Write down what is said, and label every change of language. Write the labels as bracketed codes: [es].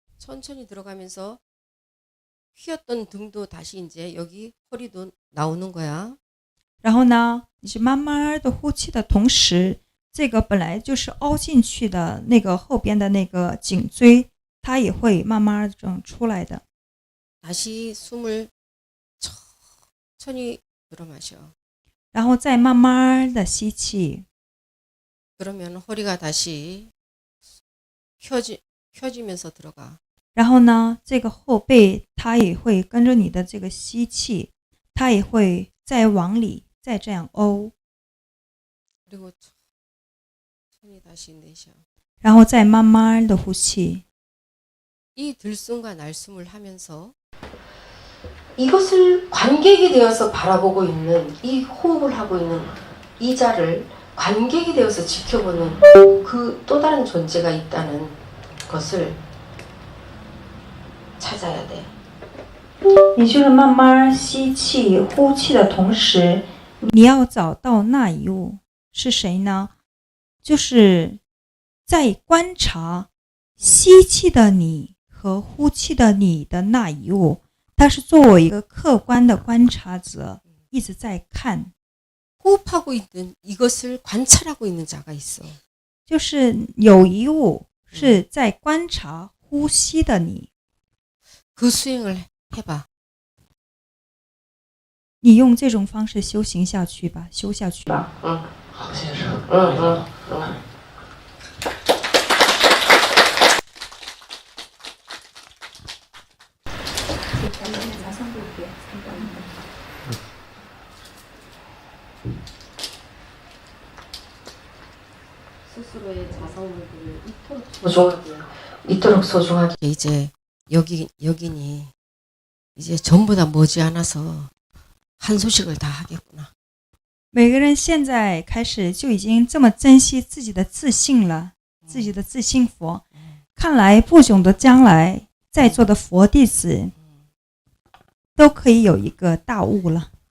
[ko] 천천히 들어가면서 휘었던 등도 다시 이제 여기 허리도 나오는 거야. [zh] 然后呢，你是慢慢的呼气的同时，这个本来就是凹进去的那个后边的那个颈椎，它也会慢慢整出来的。 [ko] 다시 숨을 천천히 들어 마셔. [zh] 然后再慢慢的吸气， [ko] 그러면 허리가 다시 펴지면서 들어가. [zh] 然后呢，这个后背它也会跟着你的这个吸气，它也会再往里再这样凹， [ko] 그리고 천천히 다시 내쉬어. [zh] 然后再慢慢的呼气。 [ko] 이 들숨과 날숨을 하면서 이것을 관객이 되어서 바라보고 있는 이 호흡을 하고 있는 이 자를 관객이 되어서 지켜보는 그 또 다른 존재가 있다는 것을 찾아야 돼. [zh] 你就是慢慢吸气、呼气的同时，你要找到那一物是谁呢？就是在观察吸气的你和呼气的你的那一物，它是作为一个客观的观察者，一直在看。 [ko] 호흡하고 있는 이것을 관찰하고 있는 자가 있어. [zh] 就是有一物是在观察呼吸的你， [ko] 그 수행을 해봐. [zh] 你用这种方式修行下去吧，修下去吧。好，谢谢师傅。 [ko] 스스로의 자성물들을 이토록 소중하게 이제 여기니 이제 전부 다 머지않아서 한 소식을 다 하겠구나. [zh] 每个人现在开始就已经这么珍惜自己的自信了，自己的自信佛。看来不久的将来，在座的佛弟子都可以有一个大悟了。